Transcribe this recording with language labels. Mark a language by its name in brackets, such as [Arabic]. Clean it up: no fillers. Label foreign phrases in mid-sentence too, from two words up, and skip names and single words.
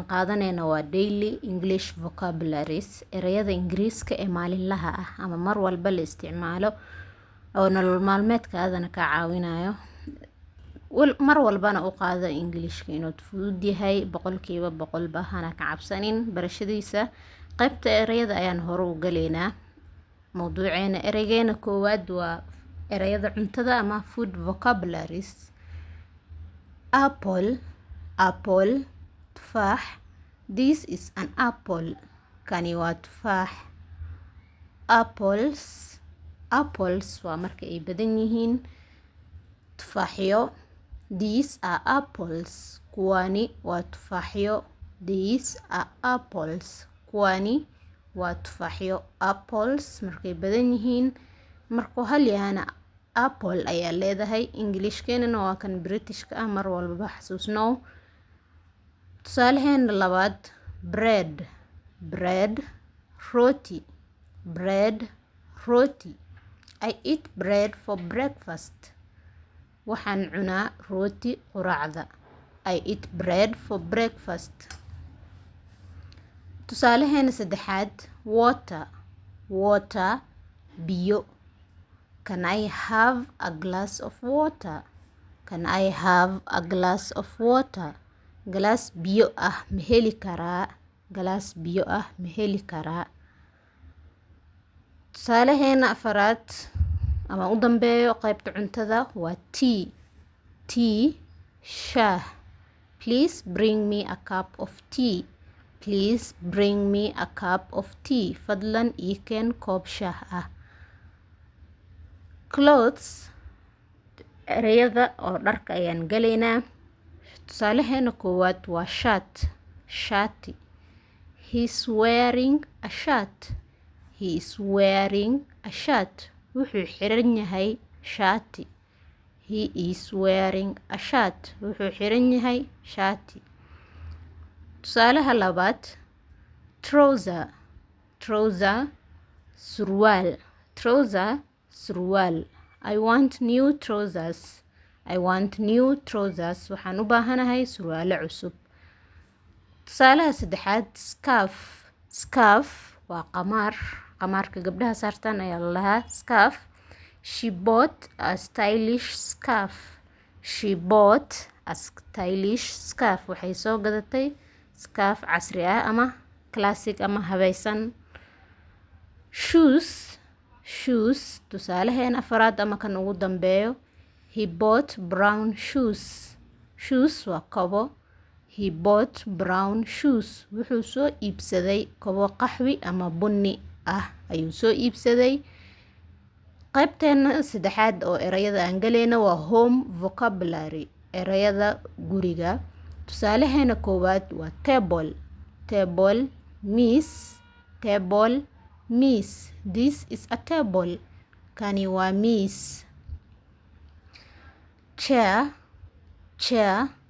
[Somali] qaadanayna waa [English] daily English vocabularies [Somali] erayada ingiriiska ee maalinlaha ah ama mar walba la isticmaalo oo nolol maalmeedkaadana ka caawinayo mar walbana u qaada Englishka inuu fudud yahay boqolkiiba boqolba hana ka cabsanin barashadiisa qaybta erayada ayaan hore u galeynaa mawduuceena eraygeena koowaad waa erayada cuntada ama [English] food vocabularies [Somali] apple tufaax [English] this is an apple [Somali] kani waa tufaax apples waa marka ay badan yihiin tufaaxyo [English] these are apples [Somali] kuwani waa tufaaxyo [English] these are apples [Somali] kuwani waa tufaaxyo apples markay badan yihiin markuu hal yahana apple ayaa leedahay Englishkeena waa kan Britishka ah mar walba xasuusnow tusaalaheena labaad bread [English] roti I eat bread for breakfast [Somali] waxaan cunaa rooti quraacda [English] I eat bread for breakfast [Somali] tusaalaheena saddexaad [English] water biyo Can I have a glass of water? Can I have a glass of water? [Somali] Glass biyo ah ma heli karaa? Glass biyo ah ma heli karaa? Tusaalaheena afaraad ama u dambeeyo qaybta cuntada waa tea shaah [English] Please bring me a cup of tea. Please bring me a cup of tea. [Somali] Fadlan ii keen koob shaah ah. Clothes erayada oo dharka ayaan galeynaa tusaalaheena koowaad waa shati [English] He's wearing a shirt [Somali] wuxuu xiran yahay shati [English] He is wearing a shirt [Somali] wuxuu xiran yahay shati tusaalaha labaad trouser surwaal [English] I want new trousers [Somali] waxaan u baahanahay surwaalo cusub tusaalaha saddexaad scarf waa qamaarka gabdhaha saartaan ayaa la lahaa scarf [English] She bought a stylish [Somali] scarf waxay soo gadatay scarf casri ah ama classic ama habaysan shoes tusaalaheena afaraad ama kan ugu dambeeyo [English] He bought brown shoes [Somali] waa kabo [English] He bought brown shoes [Somali] wuxuu soo iibsaday kabo qaxwi ama bunni ah ayuu soo iibsaday qaybteena saddexaad oo erayada aan galeyna waa [English] home vocabulary [Somali] erayada guriga tusaalaheena koowaad waa table miis [English] This is a table [Somali] kani waa miis chair